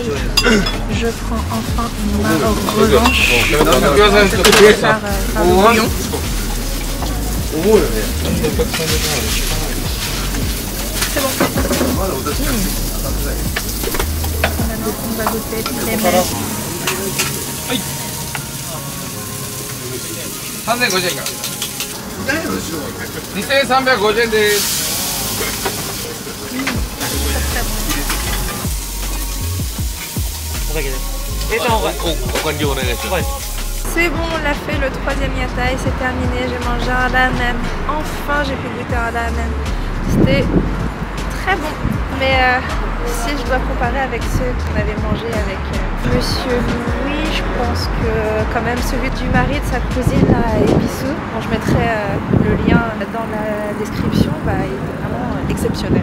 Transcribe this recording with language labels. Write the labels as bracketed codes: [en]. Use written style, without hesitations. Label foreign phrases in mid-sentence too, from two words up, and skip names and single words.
[fr] Je prends enfin ma revanche par le bouillon. C'est bon. On va goûter les mets. [ja] 3,550 円から2350円です。 [fr] C'est bon, on l'a fait, le troisième yataï, c'est terminé, j'ai mangé un ramen. Enfin, j'ai pu goûter un ramen. C'était très bon, mais si je dois comparer avec ceux qu'on avait mangé avec Monsieur Louis, je pense que quand même celui du mari de sa cousine à Ebisu, bon, je mettrai le lien dans la description, bah, il était vraiment exceptionnel.